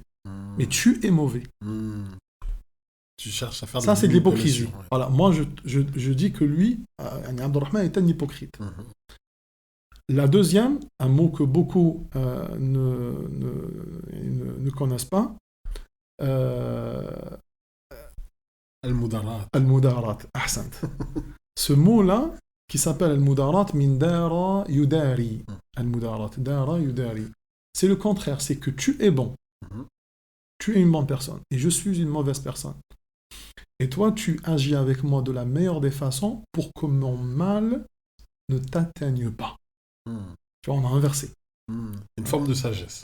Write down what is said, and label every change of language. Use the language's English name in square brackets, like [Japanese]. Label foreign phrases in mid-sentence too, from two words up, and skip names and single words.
[French] Mais tu es mauvais. Tu cherches à faire ça, c'est de l'hypocrisie. Voilà, moi, je dis que lui, Abdurrahman, est un hypocrite. La deuxième, un mot que beaucoup ne connaissent pas, Al-Mudarat. [Arabic] المداراة، أحسنت. [French] Ce mot-là, qui s'appelle Al-Mudarat, [Arabic] من دارى يداري. المداراة، دارى يداري. [French] C'est le contraire, c'est que tu es bon. Tu es une bonne personne, et je suis une mauvaise personne. Et toi, tu agis avec moi de la meilleure des façons pour que mon mal ne t'atteigne pas. Tu vois, on a inversé. Une forme de sagesse.